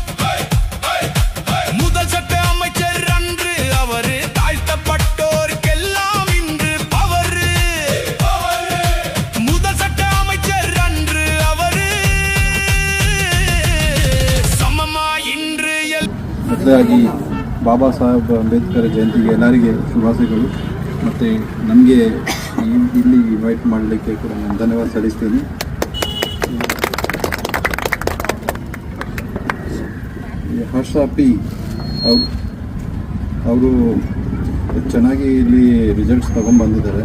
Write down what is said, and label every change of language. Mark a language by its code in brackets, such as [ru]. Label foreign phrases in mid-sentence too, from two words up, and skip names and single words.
[ta] முதல் சட்ட அமைச்சர் அன்று அவரு, தாழ்த்தப்பட்டோருக்கெல்லாம் இன்று பவரு. முதல் சட்ட அமைச்சர் அன்று அவரு, சமமா இன்று [kn] ಮೊದಲಾಗಿ ಬಾಬಾ ಸಾಹೇಬ್ ಅಂಬೇಡ್ಕರ್ ಜಯಂತಿಗೆ ಎಲ್ಲರಿಗೆ ಶುಭಾಶಯಗಳು. ಮತ್ತು ನಮಗೆ ಇಲ್ಲಿ ಇನ್ವೈಟ್ ಮಾಡಲಿಕ್ಕೆ ಕೂಡ ನಾನು ಧನ್ಯವಾದ ಸಲ್ಲಿಸ್ತೀನಿ. ಹರ್ಷ ಪಿ ಅವರು ಚೆನ್ನಾಗಿ ಇಲ್ಲಿ ರಿಸಲ್ಟ್ಸ್ ತೊಗೊಂಡ್ಬಂದಿದ್ದಾರೆ.